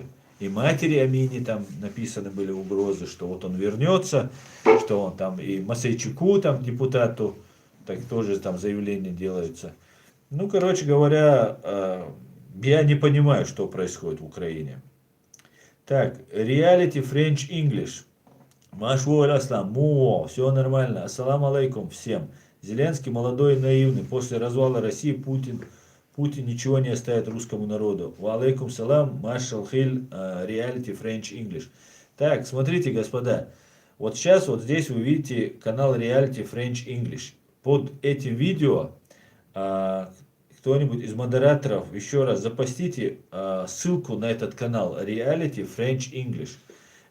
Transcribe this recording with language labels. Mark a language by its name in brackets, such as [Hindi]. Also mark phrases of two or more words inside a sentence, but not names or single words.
[Russian] И матери Амини там написаны были угрозы, что вот он вернется, что он там и Масейчуку, там депутату, так тоже там заявления делаются. Ну, короче говоря, я не понимаю, что происходит в Украине. Так, reality French English. Машволь Аслам, все нормально. [Arabic] السلام عليكم [Russian] всем. Зеленский молодой и наивный. После развала России Путин ничего не оставит русскому народу. [Arabic] وعليكم السلام, [Russian] Машал Хиль, reality French English. Так, смотрите, господа. Вот сейчас вот здесь вы видите канал reality French English. Под этим видео кто-нибудь из модераторов еще раз запостите ссылку на этот канал Reality French English.